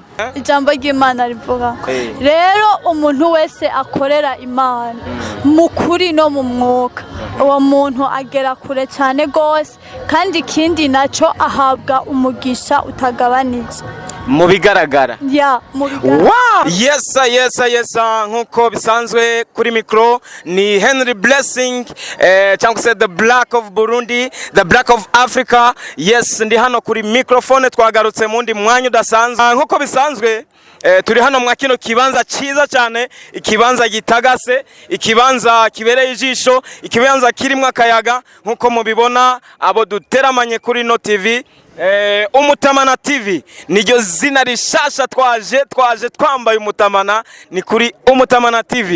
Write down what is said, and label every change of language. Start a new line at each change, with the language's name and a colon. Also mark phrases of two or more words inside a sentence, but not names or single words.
Rundi: Ijambo ry'Imana rivuga rero umuntu wese akorera Imana mu kuri no mu mwuka, uwo muntu agera kure cyane gose, kandi ikindi naco ahabwa umugisha utagabanije mu bigaragara. Wow! Yes, nkuko bisanzwe kuri micro ni Henry Blessing cyangwa se
English: the Black of Burundi, the Black of Africa.
Rundi: Yes, ndi hano kuri microphone, twagarutse mundi mwanya udasanzwe. Nkuko bisanzwe turi hano mwa kino kibanza cyiza cyane, ikibanza gitagase, ikibanza kibereye ijisho, ikibanza kirimo akayaga. Nkuko mubibona abo duteramanye kuri no TV, Umutamana TV niryo zina rishasha twaje twambaye umutamana, ni kuri Umutamana TV.